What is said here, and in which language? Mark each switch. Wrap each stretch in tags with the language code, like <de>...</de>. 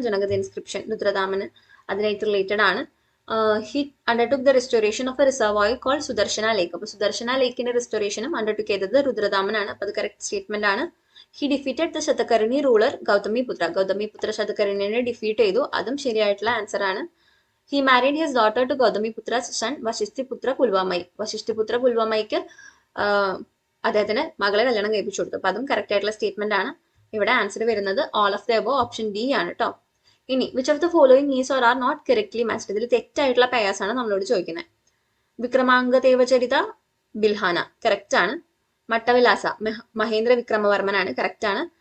<ml>ജുനഗദ് inscription രുദ്രദാമന് അതിനായിട്ട് related ആണ്.</ml> <en>He undertook the restoration of a reservoir called Sudarshana lake.</en> <ml>അപ്പൊ സുദർശന ലേക്കിന്റെ റെസ്റ്റോറേഷനും അണ്ടർടുക്ക് ചെയ്തത് രുദ്രദാമനാണ്. അപ്പൊ അത് കറക്റ്റ് സ്റ്റേറ്റ്മെന്റ് ആണ്.</ml> <en>He defeated the Satakarni ruler Gautamiputra.</en> <ml>Gautamiputra ശതകർണിനെ defeat ചെയ്തു. അതും ശരിയായിട്ടുള്ള ആൻസർ ആണ്.</ml> <en>He married his daughter to Gautamiputra's son Vashishthiputra Pulvamai.</en> <ml>Vashishthiputra Pulvamaiക്ക് അദ്ദേഹത്തിന് മകളെ കല്യാണം കഴിപ്പിച്ചു കൊടുത്തു. അപ്പൊ അതും കറക്റ്റ് ആയിട്ടുള്ള സ്റ്റേറ്റ്മെന്റ് ആണ്. ഇവിടെ ആൻസർ വരുന്നത്</ml> <en>all of the above</en> <ml>option D ആണ് കേട്ടോ.</ml> <en>ഇനി which of the following is or are not correctly matched?</en> <ml>ഇതിൽ തെറ്റായിട്ടുള്ള പേഴ്സ് ആണ് നമ്മളോട് ചോദിക്കുന്നത്. വിക്രമാംഗ ദേവചരിത ബിൽഹാന കറക്റ്റ് ആണ്. മട്ടവിലാസ മഹേന്ദ്ര വിക്രമവർമ്മനാണ്. കറക്റ്റ് ആണ്.</ml>